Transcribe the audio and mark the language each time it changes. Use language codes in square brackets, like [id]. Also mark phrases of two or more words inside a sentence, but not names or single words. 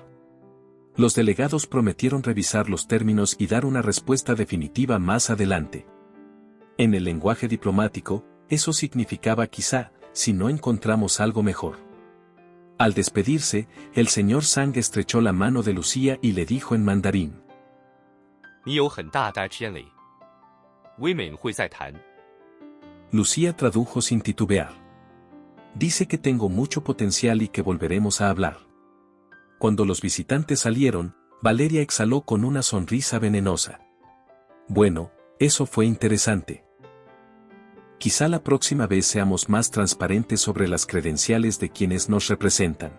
[es] Los delegados prometieron revisar los términos y dar una respuesta definitiva más adelante. En el lenguaje diplomático, eso significaba quizá, si no encontramos algo mejor. Al despedirse, el señor Zhang estrechó la mano de Lucía y le dijo en mandarín. [zh] 你有很大的潜力，未免会再谈。 [es] Lucía tradujo sin titubear. Dice que tengo mucho potencial y que volveremos a hablar. Cuando los visitantes salieron, Valeria exhaló con una sonrisa venenosa. Bueno, eso fue interesante. Quizá la próxima vez seamos más transparentes sobre las credenciales de quienes nos representan.